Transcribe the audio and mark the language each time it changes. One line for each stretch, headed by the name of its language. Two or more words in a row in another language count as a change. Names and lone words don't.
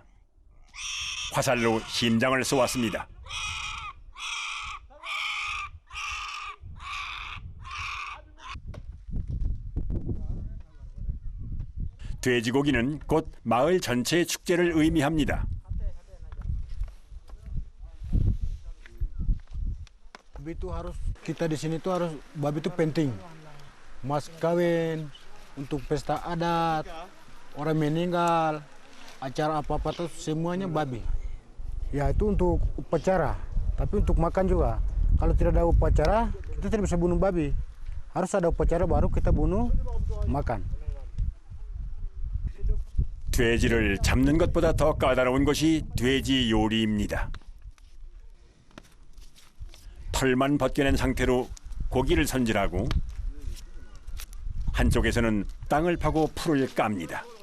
Korean: 화살로 심장을 쏘았습니다. 돼지고기는 곧 마을 전체의 축제를 의미합니다.
Indonesian: Babi itu harus kita di sini tuh harus babi itu penting. Mas kawin, untuk pesta adat, orang meninggal, acara apa-apa tuh semuanya babi. Ya itu untuk upacara, tapi untuk makan juga. Kalau tidak ada upacara, kita tidak bisa bunuh babi. Harus ada upacara baru kita bunuh, makan.
Korean: 돼지를 잡는 것보다 더 까다로운 것이 돼지 요리입니다. 털만 벗겨낸 상태로 고기를 손질하고 한쪽에서는 땅을 파고 풀을 깝니다.